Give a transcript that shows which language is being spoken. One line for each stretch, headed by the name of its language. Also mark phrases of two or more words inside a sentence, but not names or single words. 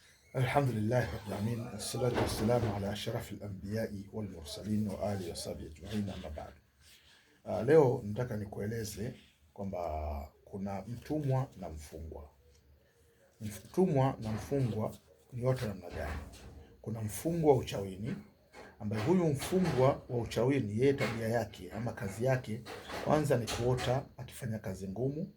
Arabic: الحمد لله رب العالمين، الصلاة والسلام على أشرف الأنبياء والمرسلين وآله وصحبه أجمعين، أما بعد.
Swahili: Leo nataka nikueleze kwamba kuna mtumwa na mfungwa. Mtumwa na mfungwa ni watu namna gani? Kuna mfungwa wa uchawini, ambaye huyu mfungwa wa uchawini, yeye tabia yake ama kazi yake kwanza ni kuota akifanya kazi ngumu.